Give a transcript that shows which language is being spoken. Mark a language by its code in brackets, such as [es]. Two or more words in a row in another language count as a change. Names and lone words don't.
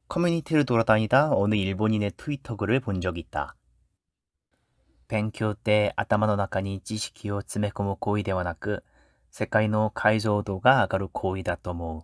[ko] 커뮤니티를 돌아다니다 어느 일본인의 트위터 글을 본 적이 있다. [ja] 勉強って頭の中に知識を詰め込む行為ではなく、世界の解像度が上がる行為だと思う。